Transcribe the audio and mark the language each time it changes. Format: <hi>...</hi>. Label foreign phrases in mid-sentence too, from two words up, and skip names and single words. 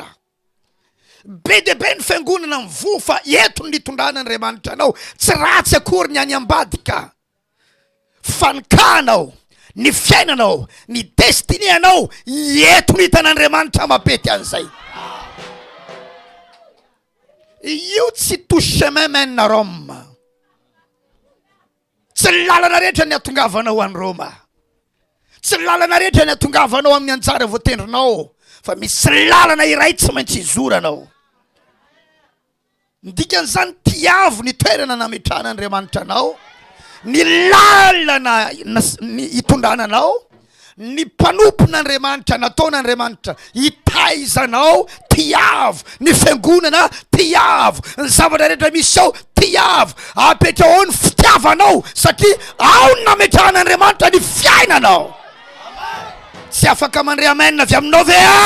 <mg>be de be ny fiangonana mivo fa eto ny tondrana anao tsy ratsy akory ny any ambadika fa ny kanao ny fiainanao ny destiny anao eto ny hitan'Andriamanitra mapety an'izay io tsy</mg> <fr>tout chemin mène à Rome</fr> <mg>tsy lalana rehetra ny atongavanao any Roma tsy lalana rehetra ny atongavanao amin'ny anjara voatendrinao fa misy lalana iray tsy maintsy izoranao ndikan'izany tiavo ny toerana nametrahan'Andriamanitra anao ny lalana hitondrananao ny mpanompon'Andriamanitra nataon'Andriamanitra hitaizanao tiavo ny fiangonana tiavo ny zavatra rehetra misy ao tiavo apetra ao ny fitiavanao satria ao ny nametrahan'Andriamanitra ny fiainanao tsy afaka mandre amen avy aminao ve</mg>